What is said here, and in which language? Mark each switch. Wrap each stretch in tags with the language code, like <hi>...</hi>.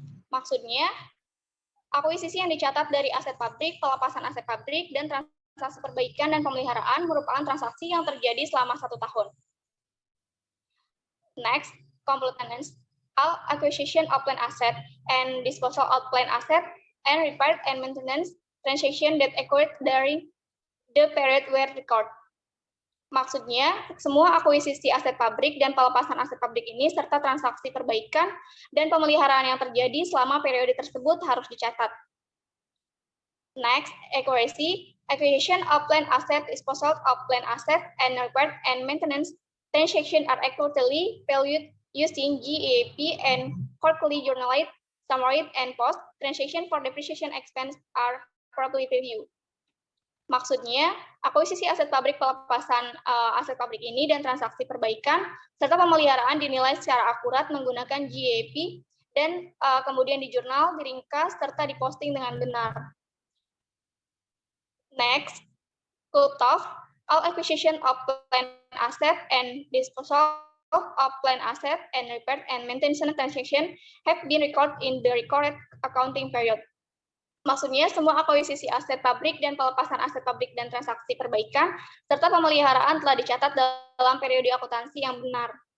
<id>Maksudnya, akuisisi yang dicatat dari aset pabrik, pelepasan aset pabrik, dan transaksi perbaikan dan pemeliharaan merupakan transaksi yang terjadi selama 1 tahun.</id> <en>Next, completeness, all acquisition of plant asset and disposal of plant asset and repair and maintenance transaction that occurred during the period were recorded.</en> <id>Maksudnya, semua akuisisi aset pabrik dan pelepasan aset pabrik ini serta transaksi perbaikan dan pemeliharaan yang terjadi selama periode tersebut harus dicatat.</id> <en>Next, accuracy, acquisition of plant asset, disposal of plant asset, and repair and maintenance transaction are accurately valued using GAAP and quarterly journalized, summarized, and post. Transaction for depreciation expense are properly reviewed.</en> <id>Maksudnya, akuisisi aset pabrik, pelepasan aset pabrik ini dan transaksi perbaikan serta pemeliharaan dinilai secara akurat menggunakan GAAP dan kemudian di jurnal, diringkas, serta diposting dengan benar.</id> <en>Next, cutoff, all acquisition of plant asset and disposal of plant asset and repair and maintenance transaction have been recorded in the recorded accounting period.</en> <id>Maksudnya, semua akuisisi aset pabrik dan pelepasan aset pabrik dan transaksi perbaikan serta pemeliharaan telah dicatat dalam periode akuntansi yang benar.</id>